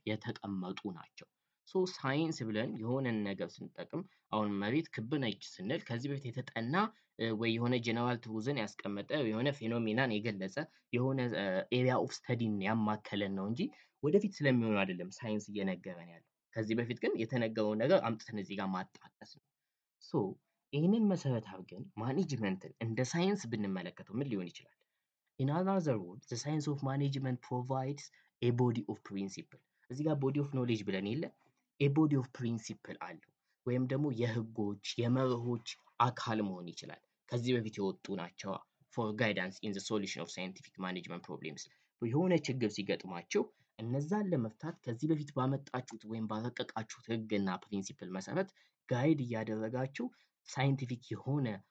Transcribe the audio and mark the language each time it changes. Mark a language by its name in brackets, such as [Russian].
[Amharic] የተቀመጡ ናቸው። ሶ ሳይንስ ብለን የሆነን ነገር ስንጠቅም አሁን መሬት ክብ ነች ስንል ከዚህ በፊት የተጠና ወይ የሆነ ጀነራል ትሩዝን ያስቀመጠ የሆነ ፌኖሜናን የገለጸ የሆነ ኤሪያ ኦፍ ስተዲን ያማከለን ነው እንጂ ወደፊት ስለሚሆኑ አይደለም ሳይንስ እየነገረን ያለው። ከዚህ በፊት ግን የተነገረውን ነገር አምጥተን እዚህ ጋር ማጣቀስ ነው። ሶ ይህንን መሰረት አድርገን ማኔጅመንትን እንደ ሳይንስ ብንመለከተው ምን ሊሆን ይችላል? [English] In other words, the science of management provides a body of principle. [Amharic] እዚህ ጋር [English] body of knowledge [Amharic] ብለን የለ [English] a body of principle [Amharic] አለው ወይም ደግሞ የህጎች የመርሆች አካል መሆን ይችላል። ከዚህ በፊት የወጡ ናቸው [English] for guidance in the solution of scientific management problems. [Amharic] የሆነ ችግር ሲገጥማቸው እነዛን ለመፍታት ከዚህ በፊት ባመጣችሁት ወይም ባረቀቃችሁት ህግና ፕሪንሲፕል መሰረት ጋይድ እያደረጋችሁ ሳይንቲፊክ የሆነ